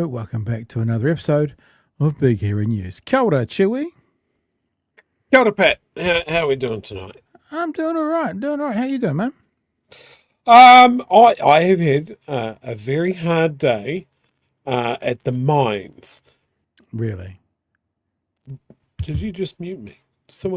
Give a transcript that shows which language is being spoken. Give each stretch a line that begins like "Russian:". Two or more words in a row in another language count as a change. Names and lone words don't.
English: Welcome back to another episode of Big Hairy News.
Māori: Kia ora, Chewy. Kia ora, Pat.
English: How are we doing tonight? I'm doing all right. How you doing, man? I have had a very hard day at the mines. Really? Did you just mute me? Did someone